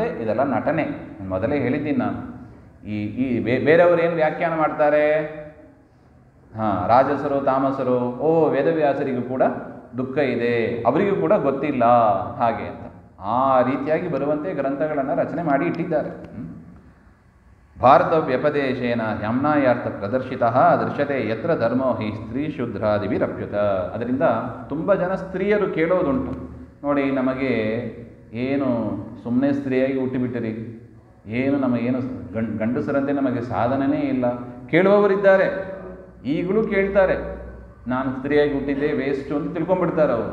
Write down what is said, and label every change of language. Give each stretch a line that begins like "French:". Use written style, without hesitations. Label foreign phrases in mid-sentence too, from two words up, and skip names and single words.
Kannada: ಇದೆಲ್ಲ ನಟನೆ. ಮೊದಲೇ ಹೇಳಿದ್ದೀನಿ ನಾನು. ಈ ಬೇರೆಯವರು ಏನು ವ್ಯಾಖ್ಯಾನ ಮಾಡ್ತಾರೆ? ರಾಜಸರು, ತಾಮಸರು, ವೇದವ್ಯಾಸರಿಗೂ ಕೂಡ ದುಃಖ ಇದೆ, ಅವರಿಗೂ ಕೂಡ ಗೊತ್ತಿಲ್ಲ ಹಾಗೆ ಅಂತ ಆ ರೀತಿಯಾಗಿ ಬರುವಂತೆ ಗ್ರಂಥಗಳನ್ನು ರಚನೆ ಮಾಡಿ ಇಟ್ಟಿದ್ದಾರೆ.
Sanskrit: ಭಾರತ ವ್ಯಪದೇಶೇನ ಯಮ್ನಾಯಾರ್ಥ ಪ್ರದರ್ಶಿತ ದೃಶ್ಯತೆ ಯತ್ರ ಧರ್ಮೋ ಹಿ ಸ್ತ್ರೀ ಶೂದ್ರಾದಿಭಿರಪ್ಯುತ.
Kannada: ಅದರಿಂದ ತುಂಬ ಜನ ಸ್ತ್ರೀಯರು ಕೇಳೋದುಂಟು, ನೋಡಿ ನಮಗೆ ಏನು ಸುಮ್ಮನೆ ಸ್ತ್ರೀಯಾಗಿ ಹುಟ್ಟಿಬಿಟ್ಟಿರಿ, ಏನು ನಮಗೇನು ಗಂಡಸರಂತೆ ನಮಗೆ ಸಾಧನೆಯೇ ಇಲ್ಲ. ಕೇಳುವವರಿದ್ದಾರೆ, ಈಗಲೂ ಕೇಳ್ತಾರೆ, ನಾನು ಸ್ತ್ರೀಯಾಗಿ ಹುಟ್ಟಿದ್ದೆ ವೇಸ್ಟು ಅಂತ ತಿಳ್ಕೊಂಡ್ಬಿಡ್ತಾರೆ ಅವರು.